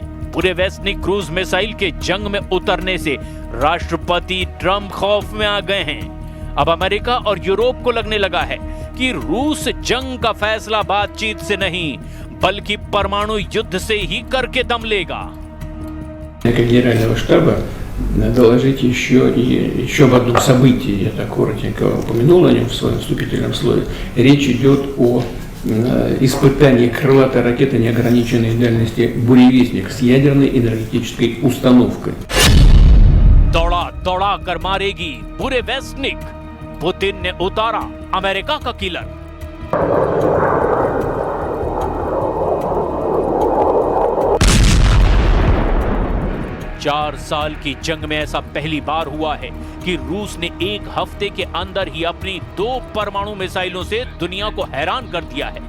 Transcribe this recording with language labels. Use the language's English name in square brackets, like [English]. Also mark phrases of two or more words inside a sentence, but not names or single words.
[Hindi] बुरेवेस्निक क्रूज मिसाइल के जंग में उतरने से राष्ट्रपति ट्रंप खौफ में आ गए हैं। अब अमेरिका और यूरोप को लगने लगा है कि रूस जंग का फैसला बातचीत से नहीं बल्कि परमाणु युद्ध से ही करके दम लेगा। [Russian] Генерального штаба доложить еще об одном событии, я так коротенько упомянул о нем в своем вступительном слове. Речь идет о испытании крылатой ракеты неограниченной дальности «Буревестник» с ядерной энергетической установкой. [Hindi] दौड़ा दौड़ा कर मारेगी बुरेवेस्निक, पुतिन ने उतारा अमेरिका का किलर। चार साल की जंग में ऐसा पहली बार हुआ है कि रूस ने एक हफ्ते के अंदर ही अपनी 2 परमाणु मिसाइलों से दुनिया को हैरान कर दिया है।